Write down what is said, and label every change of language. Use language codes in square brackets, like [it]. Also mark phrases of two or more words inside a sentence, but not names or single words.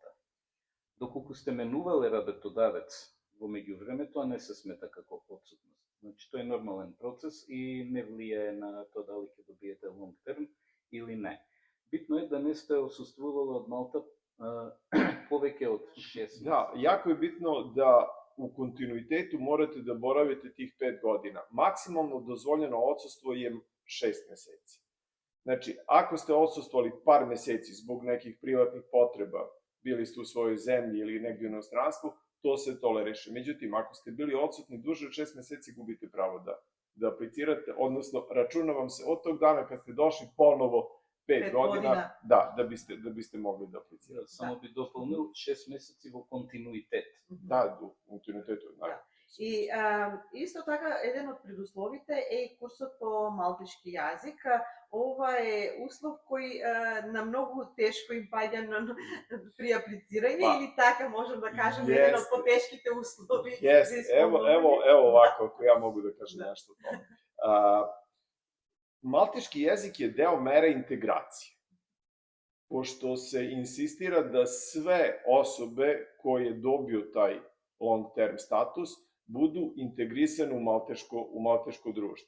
[mk] Доколку сте менувале работодавец во меѓувреме, тоа не се смета како отсутност. Значи тоа е нормален процес и не влијае на тоа дали ќе добиете [en] long term [mk] или не. Битно е да не сте отсуствувале од Малта повеќе од 6 месеци. [sr] Да, јако е битно да u kontinuitetu morate da boravite tih 5 godina. Maksimalno dozvoljeno odsustvo je 6 meseci. Znači, ako ste odsustvovali par meseci zbog nekih privatnih potreba, bili ste u svojoj zemlji ili negdje u inostranstvu, to se toleriše. Međutim, ako ste bili odsutni duže od 6 meseci, gubite pravo da aplicirate, odnosno računa vam se od tog dana kad ste došli ponovo 5 godina, da biste mogli da aplicirate. [mk] Само би дополнил 6 месеци во континуитет. Да, во континуитет. И исто така, еден од предусловите е и курсот по малтешки јазик. Ова е услов кој на многу тешко им паѓа при аплицирање, или така можем да кажем, еден од потешките услови. [sr] Evo ovako, ako ja mogu da kažem nešto o tome. Malteški jezik je deo mere integracije, pošto se insistira da sve osobe koje dobiju taj [en] long term [sr] status budu integrisane u malteško društvo.